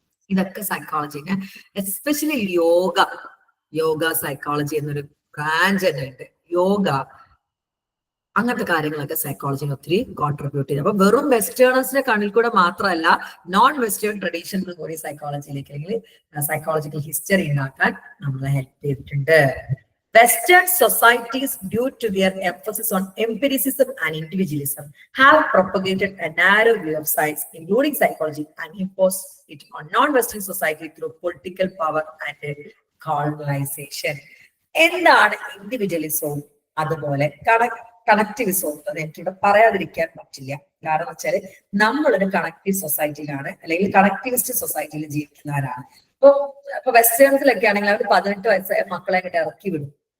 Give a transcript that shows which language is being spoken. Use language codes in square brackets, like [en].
[ml] ഇതൊക്കെ സൈക്കോളജിനെ, especially yoga psychology എന്നൊരു branch തന്നെ ഉണ്ട്. യോഗ അങ്ങനത്തെ കാര്യങ്ങളൊക്കെ സൈക്കോളജിന് ഒത്തിരി കോൺട്രിബ്യൂട്ട് ചെയ്തു. അപ്പൊ വെറും വെസ്റ്റേണേഴ്സിന്റെ കണ്ണിൽ കൂടെ മാത്രമല്ല, നോൺ വെസ്റ്റേൺ ട്രഡീഷനിൽ കൂടി സൈക്കോളജിയിലേക്ക് അല്ലെങ്കിൽ സൈക്കോളജിക്കൽ ഹിസ്റ്ററി ഉണ്ടാക്കാൻ നമ്മളെ ഹെൽപ്പ് ചെയ്തിട്ടുണ്ട്. [en] Western societies, due to their emphasis on empiricism and individualism, have propagated a narrow view of science, including psychology, and imposed it on non-Western society through political power and colonization. [ml] എന്താണ് ഇൻഡിവിജ്വലിസവും അതുപോലെ കണക്ടിവിസവും? അത് എനിക്കിവിടെ പറയാതിരിക്കാൻ പറ്റില്ല. കാരണം വെച്ചാല് നമ്മളൊരു കണക്റ്റീവ് സൊസൈറ്റിയിലാണ്, അല്ലെങ്കിൽ കണക്ടിവിസ്റ്റ് സൊസൈറ്റിയിൽ ജീവിക്കുന്നവരാണ്. ഇപ്പൊ വെസ്റ്റേൺസിലൊക്കെ ആണെങ്കിൽ അവർ 18 വയസ്സായ മക്കളെ അങ്ങോട്ട് ഇറക്കി വിടും.